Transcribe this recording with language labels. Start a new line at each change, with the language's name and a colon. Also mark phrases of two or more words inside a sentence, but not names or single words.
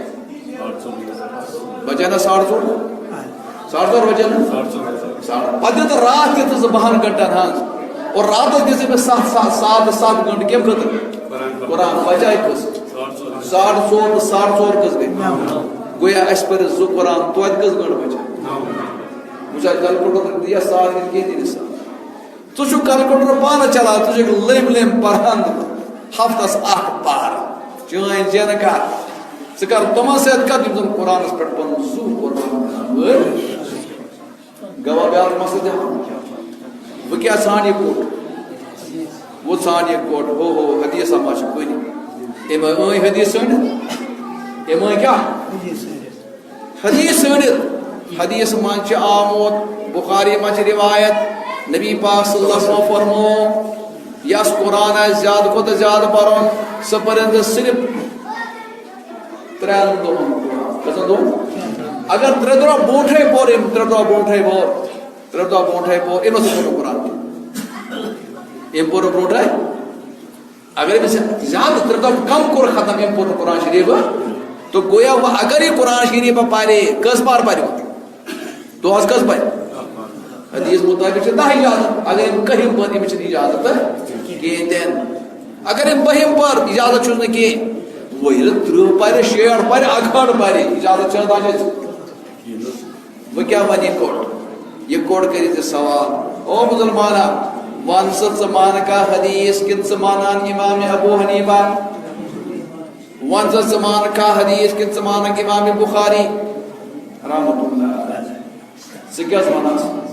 Kashmiri: بچایہِ نا 4.5 4.5 بجے پتہٕ دِتہٕ راتھ تہِ ژٕ 10 گٲنٛٹن ہنٛز اور راتس دِژٕ أمِس 7 گٲنٛٹہٕ کمہِ خٲطرٕ قرآن بچایہِ کٔژ 4.5 تہٕ 4.5 کٔژ گٔے گویا اَسہِ پٔرِ 2 قرآن توتہِ کٔژ گٲنٛٹہٕ بچے وٕچھ حظ کلکُلیٹر دِیا ساتھ دِنہٕ کینٛہہ دِنہِ ساتھ ژٕ چھُکھ کلکُلیٹر پانہٕ چلاوان ژٕ چھُکھ لٔمۍ پران ہفتس 1 پار چٲنۍ زینہٕ کتھ ژٕ کر تِمن سۭتۍ کتھ یِم زن قرآنس پٮ۪ٹھ پنُن زُو قربان گوا بیٛاکھ مسلہٕ دِوان بہٕ کیٛاہ ژھانٛڈٕ یہِ کوٚٹ وۄنۍ ژھانٛڈٕ یہِ کوٚٹ ہو حدیثا ما چھِ کُنہِ أمۍ أنۍ حدیث ژھٲنڈِتھ أمۍ أنۍ کیٛاہ حدیث ژھٲنڈِتھ حدیث منٛز چھِ آمُت بخاری منٛز چھِ روایت نبی پاک
Arabic: صلی اللہ علیہ وسلم
Kashmiri: فرمو یس قرآن آسہِ زیادٕ کھۄتہٕ زیادٕ پرُن سُہ پٔرِنۍ صرف 3 دۄہن کٔژن دۄہن اگر 3 دۄہ برونٛٹھے پوٚر أمۍ 3 دۄہ برونٛٹھے پوٚر 3 دۄہ برونٛٹھے پوٚر أمۍ ہسا پوٚر قرآن أمۍ پوٚر برونٛٹھے اگر أمِس زیادٕ 3 دۄہ کم کوٚر ختم أمۍ پوٚر قرآن شریٖف تو گویا وۄنۍ اگر یہِ قرآن شریٖف پرِ کٔژ پار پرِ دۄہس کٔژ پرِ حدیث مطابق چھِ 10 اجازت اگر أمۍ 1ہِم پٔر أمِس چھِنہٕ اجازت کِہیٖنۍ تہِ نہٕ اگر أمۍ 2ہِم پٔر اجازت چھُس نہٕ کِہیٖنۍ وۄنۍ ییٚلہِ 30 پرِ 60 پرِ 1 پرِ اجازت چھنہٕ تَتھ وۄنۍ کیٛاہ وَنہِ یہِ کوٚٹ یہِ کوٚٹ کٔرِتھ یہِ سوال او مُسلمانا وَن سا ژٕ مانہٕ کھا حدیث کِنہٕ ژٕ مانان امام ابو حنیفہ وَن سا ژٕ مانہٕ کھا حدیث کِنہٕ ژٕ مانکھ امام بخاری
Arabic: رحمۃ اللہ
Kashmiri: ژٕ کیٛاہ وَنس